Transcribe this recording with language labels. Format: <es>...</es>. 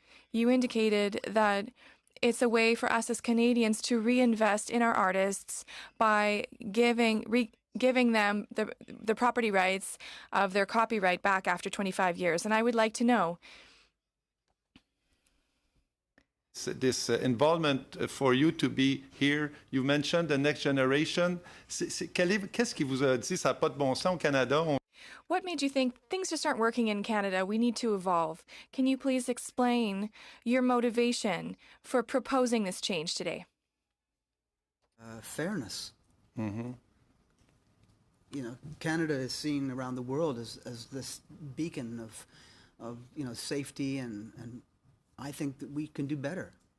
<en>You indicated that it's a way for us as Canadians to reinvest in our artists by giving them the property rights of their copyright back after 25 years. And I would like to know, this involvement for you to be here. You mentioned the next generation.</en> <fr>Qu'est-ce qui vous a dit ça n'a pas de bon sens au Canada?</fr> <en>what made you think things just aren't working in Canada? We need to evolve. Can you please explain your motivation for proposing this change today? Fairness. Mm-hmm. Canada is seen around the world as this beacon of safety, and I think that we can do better.</en>